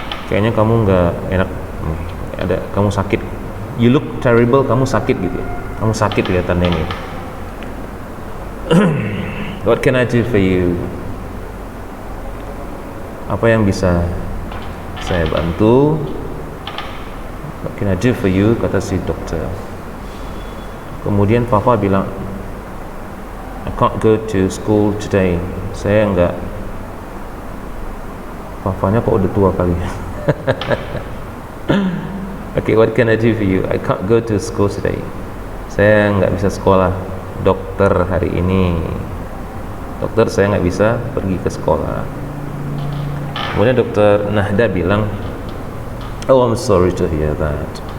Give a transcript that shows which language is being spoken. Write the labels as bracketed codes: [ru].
[id] Kayaknya kamu nggak enak. Ada kamu sakit. [en] You look terrible. [id] Kamu sakit gitu ya. Kamu sakit kelihatannya ini. [en] What can I do for you? [id] Apa yang bisa saya bantu? [en] What can I do for you? [id] Kata si dokter. Kemudian Papa bilang, [en] I can't go to school today. [id] Saya enggak. Papanya kok udah tua kali. [en] Okay, what can I do for you? I can't go to school today. [id] Saya enggak bisa sekolah, dokter, hari ini. Dokter, saya enggak bisa pergi ke sekolah. Kemudian Dokter Nahda bilang, oh, [en] I'm sorry to hear that.